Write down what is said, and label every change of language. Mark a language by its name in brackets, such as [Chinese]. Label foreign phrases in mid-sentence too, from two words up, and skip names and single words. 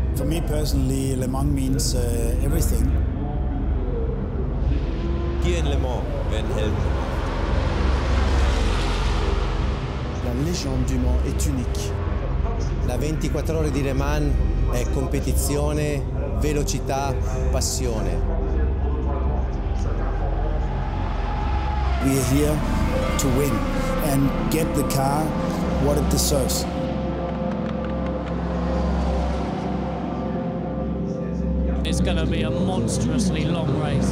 [English] me personally, Le Mans means everything. [German] Hier in Le Mans werden Helden. [French] La légende du Mans est unique. [Italian] La 24 ore di Le Mans è competizione, velocità, passione. [English] We are here to win and get the car what it deserves. It's going to be a monstrously long race.